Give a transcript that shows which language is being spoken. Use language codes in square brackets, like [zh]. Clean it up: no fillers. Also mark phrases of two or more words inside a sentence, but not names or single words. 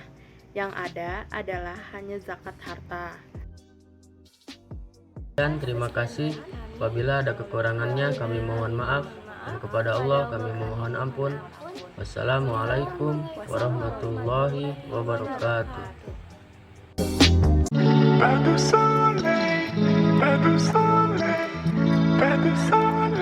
[id] Yang ada adalah hanya zakat harta. Dan terima kasih. Apabila ada kekurangannya kami mohon maaf, dan kepada Allah kami mohon ampun. [ar] Wassalamualaikum warahmatullahi wabarakatuh. [fr] Pas de soleil, pas de soleil, pas de soleil.